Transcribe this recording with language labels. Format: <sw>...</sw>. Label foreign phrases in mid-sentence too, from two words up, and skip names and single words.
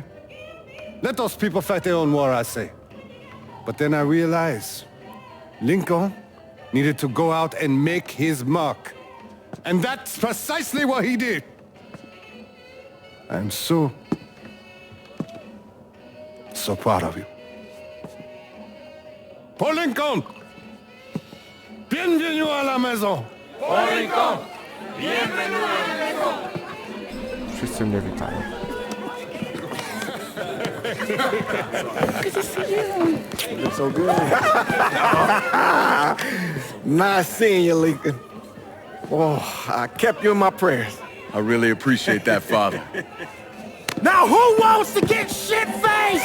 <en>Let those people fight their own war, I say. But then I realized Lincoln needed to go out and make his mark. And that's precisely what he did. I'm so proud of you. Paul Lincoln!</en> <fr>Bienvenue à la maison! Paul Lincoln! Bienvenue à la maison!</fr> <pl>Wszyscy mnie witają.</pl> <en>Good to see you. You look so good. Nice seeing you, Lincoln. Oh, I kept you in my prayers. I really appreciate that, Father. Now who wants to get shit-faced?</en>